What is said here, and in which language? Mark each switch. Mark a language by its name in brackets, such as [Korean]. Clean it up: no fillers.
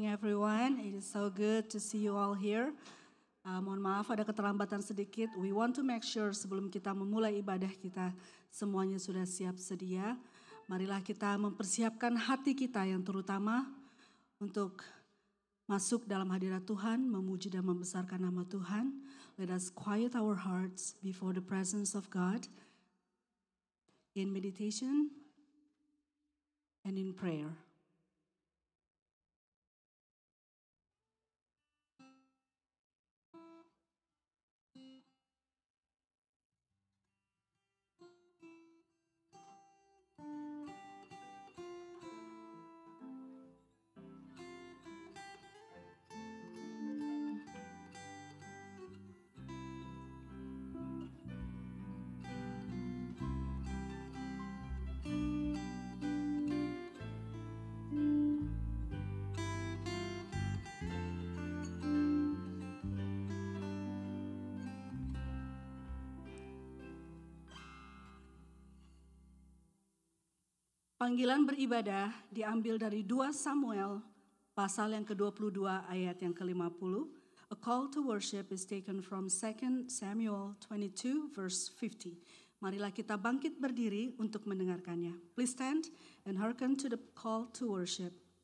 [English] Everyone, it is so good to see you all here. [Indonesian] Mohon maaf ada keterlambatan sedikit. [English] We want to make sure [Indonesian] sebelum kita memulai ibadah kita semuanya sudah siap sedia. Marilah kita mempersiapkan hati kita yang terutama untuk masuk dalam hadirat Tuhan, memuji dan membesarkan nama Tuhan. [English] Let us quiet our hearts before the presence of God in meditation and in prayer. [Indonesian] Panggilan beribadah diambil dari 2 Samuel pasal yang ke-22 ayat yang ke-50. [English] A call to worship is taken from 2 Samuel 22 verse 50. [Indonesian] Marilah kita bangkit berdiri untuk mendengarkannya. [English] Please stand and hearken to the call to worship.